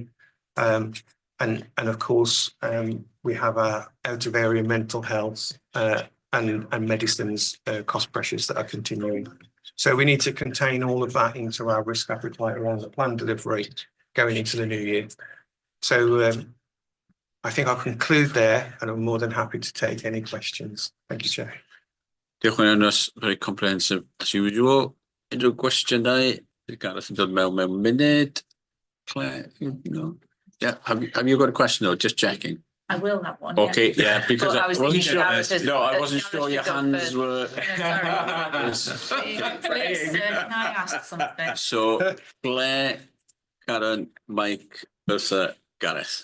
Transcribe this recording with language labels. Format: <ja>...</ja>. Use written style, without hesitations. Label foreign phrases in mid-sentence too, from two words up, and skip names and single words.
<en>And of course, we have our out of area mental health and medicines cost pressures that are continuing. So we need to contain all of that into our risk appetite around the plan delivery going into the new year. So I think I'll conclude there, and I'm more than happy to take any questions. Thank you, Chair.</en> <cy>Diolch yn ynys,</cy> <en>very comprehensive as usual.</en> <cy>Unrhyw gwestiynau? Gareth yn dod mewn munud.</cy> <en>Claire, yeah, have you got a question or just checking? I will have one. Okay, yeah, because But I wasn't thinking sure. Gareth No, I has- wasn't sure your hands were. Please, can I ask something? So, Claire, Karen, Mike, Ursa, Gareth.</en>